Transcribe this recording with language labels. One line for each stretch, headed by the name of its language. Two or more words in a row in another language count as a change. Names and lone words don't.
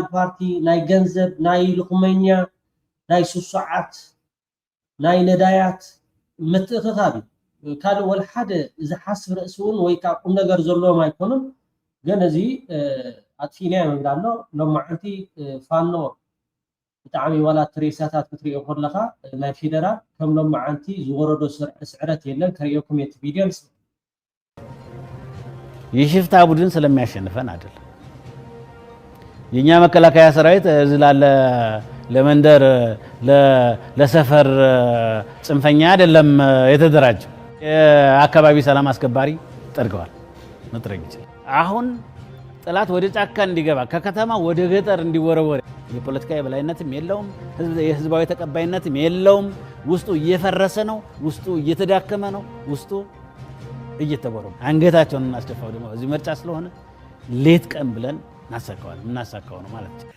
Tigrinya: ፓርቲ ናይ ገንዘብ ናይ ልኹመኛ ናይ ሱሱዓት ናይ ነዳያት ምትእኽኻብ ካልእ ወላ ሓደ ዝሓስብ ርእሲ እውን ወይ ከዓ ቁም ነገር ዘለዎም ኣይኮኑን። ግን እዚ ኣጥፊና ይብል ኣሎ ሎማዓንቲ ፋኖ ብጣዕሚ ዋላ ትሬሳታት ክትሪኦ ከለካ ናይ ፌደራል ከም ሎማዓንቲ ዝወረዶ ስዕረት የለን። ከሪኦኩም የት ቪድዮን
Amharic: የሽፍታ ቡድን ስለሚያሸንፈን አይደለም። የኛ መከላከያ ሰራዊት እዚህ ላለ ለመንደር ለሰፈር ጽንፈኛ አይደለም የተደራጀው። የአካባቢ ሰላም አስከባሪ ጠርገዋል መጥረግ ይችላል። አሁን ጠላት ወደ ጫካ እንዲገባ ከከተማ ወደ ገጠር እንዲወረወር የፖለቲካ የበላይነትም የለውም፣ የህዝባዊ ተቀባይነትም የለውም። ውስጡ እየፈረሰ ነው፣ ውስጡ እየተዳከመ ነው፣ ውስጡ እየተቦረቡ አንገታቸውን እናስደፋው። ደግሞ እዚህ ምርጫ ስለሆነ ሌት ቀን ብለን እናሳካው ነው ማለት ነው።